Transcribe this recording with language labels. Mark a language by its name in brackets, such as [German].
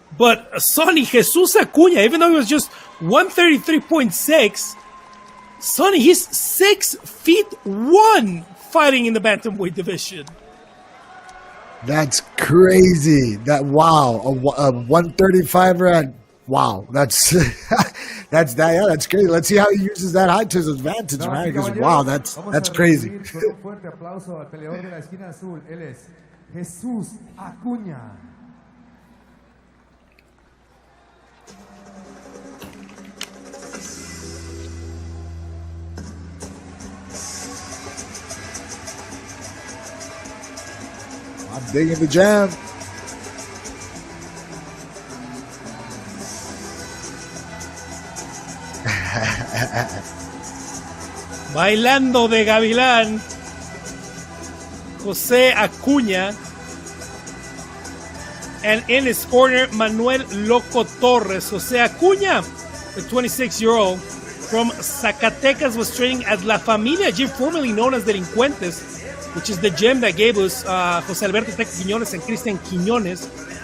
[English] But Sonny Jesus Acuña, even though he was just 133.6, Sonny, he's 6'1" fighting in the bantamweight division. That's crazy. That wow, a 135er. Wow, that's that's crazy. Let's see how he uses that height to his advantage, man. Because wow, that's crazy. [Spanish] Un fuerte aplauso al peleador de la esquina azul. Él es Jesús Acuña. [English] I'm digging the jam. [Spanish] Bailando de Gavilán, Jose Acuña. [English] And in his corner, Manuel Loco Torres. Jose Acuña, the 26-year-old from Zacatecas, was training at La Familia gym, formerly known as Delincuentes, which is the gym that gave us Jose Alberto Tec Quiñones and Cristian Quiñones.